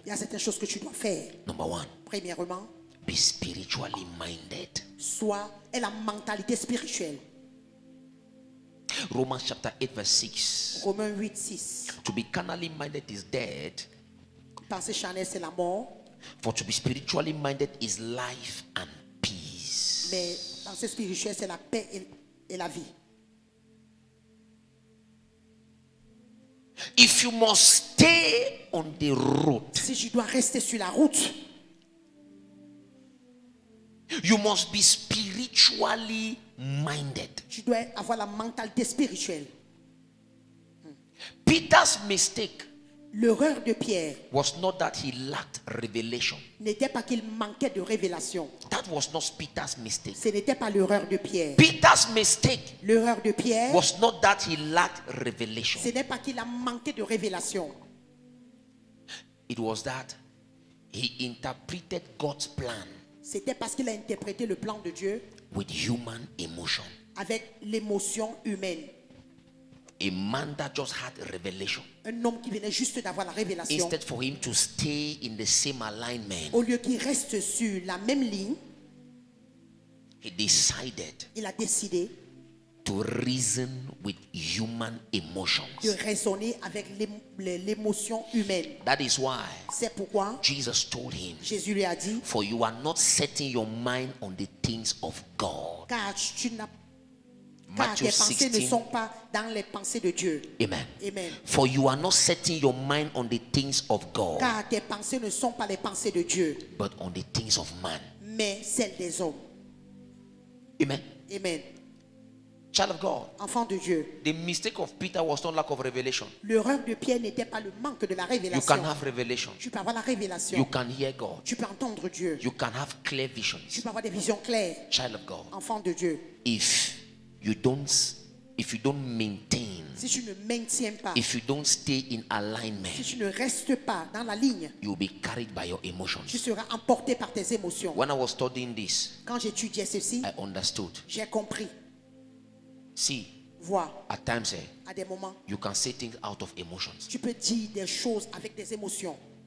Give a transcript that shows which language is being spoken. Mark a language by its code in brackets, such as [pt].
[fr] il y a certaines choses que tu dois faire. [en] Number 1, [fr] Premièrement, [en] be spiritually minded. [fr] aie la mentalité spirituelle. [en] Romans chapter 8 verse 6. [fr] Romains 8, 6. [en] To be carnally minded is dead, [fr] Penser charnelle, c'est la mort, [en] for to be spiritually minded is life and peace. [fr] mais penser spirituelle, c'est la paix et la vie. [en] If you must stay on the road, [fr] Si je dois rester sur la route, [en] you must be spiritually minded. [fr] tu dois avoir la mentalité spirituelle. [en] Peter's mistake [fr] L'erreur de Pierre [en] was not that he lacked revelation. [fr] n'était pas qu'il manquait de révélation. [en] That was not Peter's mistake. [fr] Ce n'était pas l'erreur de Pierre. [en] Peter's mistake [fr] L'erreur de Pierre, [en] was not that he lacked revelation. [fr] ce n'est pas qu'il a manqué de révélation. [en] It was that he interpreted God's plan [fr] C'était parce qu'il a interprété le plan de Dieu [en] with human emotion. [fr] avec l'émotion humaine. [en] A man that just had revelation, [fr] Un homme qui venait juste d'avoir la révélation. [en] instead for him to stay in the same alignment, [fr] Au lieu qu'il reste sur la même ligne, [en] he decided [fr] il a décidé [en] to reason with human [fr] de [en] emotions. [fr] raisonner avec l'émotion humaine. [en] That is why [fr] C'est pourquoi [en] Jesus told him, [fr] Jésus lui a dit, [en] for you are not setting your mind on the things of God. [fr] car tes [en] Matthew [fr] pensées ne [en] 16. [fr] sont pas dans les pensées de Dieu. [en] Amen. [fr] Amen. [en] For you are not setting your mind on the things of God, [fr] Car tes pensées ne sont pas les pensées de Dieu, [en] but on the things of man. [fr] mais celles des hommes. [en] Amen. [fr] Amen. [en] Child of God, [fr] Enfant de Dieu. [en] the mistake of Peter was not lack of revelation. [fr] L'erreur de Pierre n'était pas le manque de la [en] You [fr] révélation. [en] can have revelation. [fr] Tu peux avoir la révélation. [en] You can hear God. [fr] Tu peux entendre Dieu. [en] You can have clear [fr] Tu [en] visions. [fr] peux avoir des visions claires. [en] Child of God, [fr] Enfant de Dieu. [en] if you don't maintain, [fr] Si tu ne maintiens pas, [en] if you don't stay in [fr] si [en] alignment, [fr] tu ne restes pas dans la ligne, [en] you'll be carried by your [fr] tu [en] emotions. [fr] seras emporté par tes émotions. [en] When I was studying this, [fr] Quand j'étudiais ceci, [en] I understood. [fr] j'ai compris. [en] See, [fr] Vois, [en] at times [fr] à des moments, [en] you can say things out of emotions. [fr] tu peux dire des choses avec des émotions.